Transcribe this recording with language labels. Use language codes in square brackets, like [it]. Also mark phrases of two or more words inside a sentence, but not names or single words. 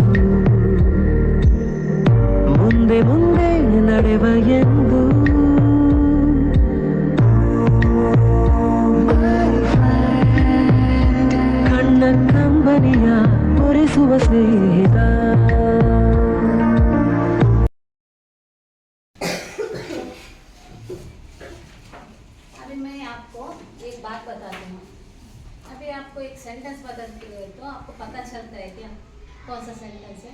[kn] ಮುಂದೆ ಮುಂದೆ ನಡೆವ ಎಂದು ಕಣ್ಣ ಕಂಬನಿಯ ಒರೆಸುವ ಸ್ನೇಹಿತ. [hi] अभी मैं आपको एक बात बताती हूँ. अभी आपको एक सेंटेंस बताती हूँ तो आपको पता चलता है क्या कौन सा सेंटेंस है.